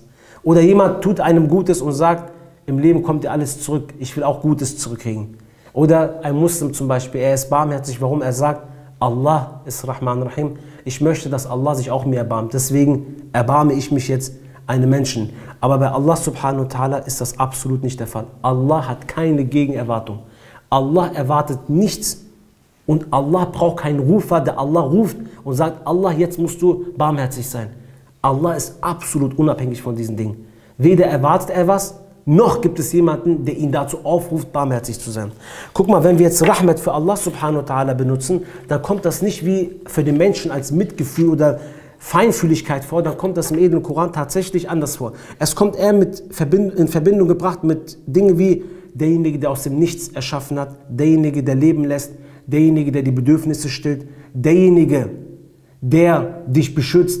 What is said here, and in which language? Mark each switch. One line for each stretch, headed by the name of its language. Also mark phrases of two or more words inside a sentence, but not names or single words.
German: Oder jemand tut einem Gutes und sagt, im Leben kommt dir alles zurück, ich will auch Gutes zurückkriegen. Oder ein Muslim zum Beispiel, er ist barmherzig, warum? Er sagt, Allah ist
Arabic: رحمن رحيم.
German: Ich möchte, dass Allah sich auch mir erbarmt. Deswegen erbarme ich mich jetzt einem Menschen. Aber bei Allah
Arabic: سبحانه وتعالى
German: ist das absolut nicht der Fall. Allah hat keine Gegenerwartung. Allah erwartet nichts und Allah braucht keinen Rufer, der Allah ruft und sagt, Allah, jetzt musst du barmherzig sein. Allah ist absolut unabhängig von diesen Dingen. Weder erwartet er was, noch gibt es jemanden, der ihn dazu aufruft, barmherzig zu sein. Guck mal, wenn wir jetzt Rahmat für Allah
Arabic: سبحانه وتعالى
German: benutzen, dann kommt das nicht wie für den Menschen als Mitgefühl oder Feinfühligkeit vor, dann kommt das im edlen Koran tatsächlich anders vor. Es kommt eher in Verbindung gebracht mit Dingen wie derjenige, der aus dem Nichts erschaffen hat, derjenige, der leben lässt, derjenige, der die Bedürfnisse stillt, derjenige, der dich beschützt.